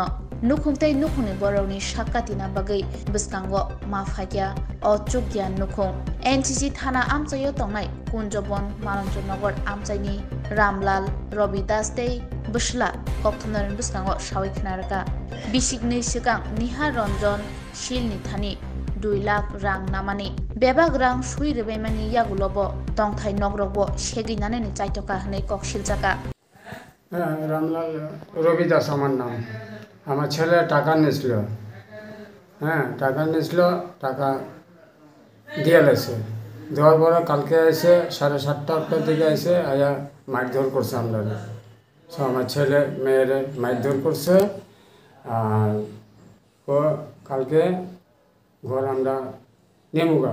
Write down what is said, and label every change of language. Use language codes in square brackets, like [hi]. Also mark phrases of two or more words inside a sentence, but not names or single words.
[trp] nukhungtai nukhungni borokni sakkatina bagai bwskango mafhaikya ochukya nukhung NCC thana amchayo tongnai kunjobon malanjanagar amchaini Ramlal Robidas tei Bwsla kokthonarni bwskango sawai khnaraka bisikni sikang Nihar Ranjan Shilni thani 2 লাখ রাং নামানি বেবাগ রাং সুই রেবেমানি ইয়াগুলোবো তংথাই নগরবো সেগিনানে নি চাইতকা হনে ককশিল জাকা [bn] রামলাল রবিদাস আমার নাম আমার ছেলে টাকা নিয়েছিল টাকা নিয়েছিল টাকা দিয়ে গেছে দেওয়ার পরে কালকে এসে 7:30-8টার দিকে এসে আয়া মারধর করছে আমরা আমার ছেলে মেয়েরে মারধর করছে আর কালকে ঘর আমরা নেমুগা